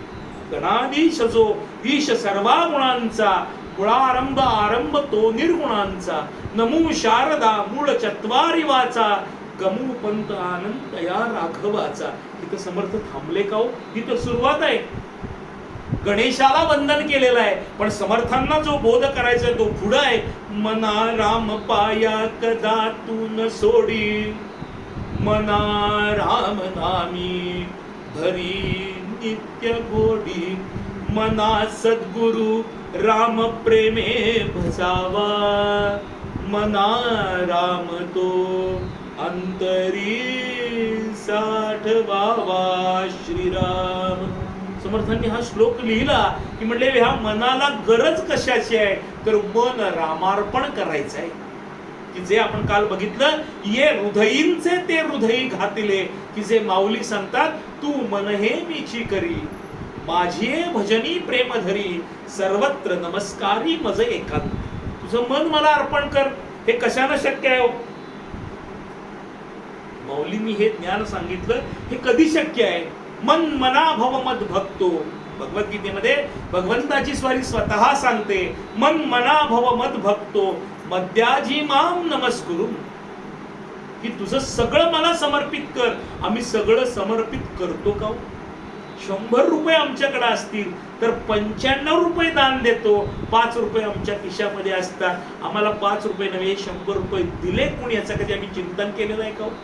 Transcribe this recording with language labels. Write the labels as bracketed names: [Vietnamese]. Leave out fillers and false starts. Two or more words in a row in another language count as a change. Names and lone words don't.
[Marathi] गणाधीश जो ईश सर्वा गुणांचा, मुळारंभ आरंभ तो निर्गुणांचा, नमो शारदा मूळ चत्वारी वाचा, गमू पंत आनंद या राघवाचा. इथं समर्थ थांबले का हो? इथं सुरुवात आहे. गणेशाला वंदन केलेलं आहे, पण समर्थांना जो बोध करायचा तो पुढं आहे. मना राम पाया कदा तू न सोडी, मना राम नामी धरी नित्य गोडी, मना सद्गुरु राम प्रेमे भजावा, मना राम तो अंतरी साठवावा श्रीराम. समर्थांनी हा श्लोक लिहिला की म्हणले ह्या मनाला गरज कशाची आहे? तर मन रामार्पण करायचं आहे. की जे आपण काल बघितलं, ये हृदयींचे ते हृदयी घातिले, की जे माऊली सांगतात, तू मन हे मीची करी, माझी भजनी प्रेम धरी, सर्वत्र नमस्कारी मज एकांत. तुझं मन मला अर्पण कर. हे कशानं शक्य आहे हो? माऊलींनी हे ज्ञान सांगितलं. हे कधी शक्य आहे? [Sanskrit] मन मना भव मद भक्तो. [Marathi] भगवद्गीतेमध्ये भगवंताची स्वारी स्वतः सांगते, [Sanskrit] मन मना भव मद भक्तो मद्याजी माम नमस्कुरु. [Marathi] की तुझं सगळं मला समर्पित कर. आम्ही सगळं समर्पित करतो का? 100 रुपये आमच्याकडे असतील तर 95 रुपये दान देतो. 5 रुपये आमच्या खिशामध्ये असतात. आम्हाला 5 रुपये नव्हे 100 रुपये दिले कोणी, याचं कधी आम्ही चिंतन केलेलं आहे का?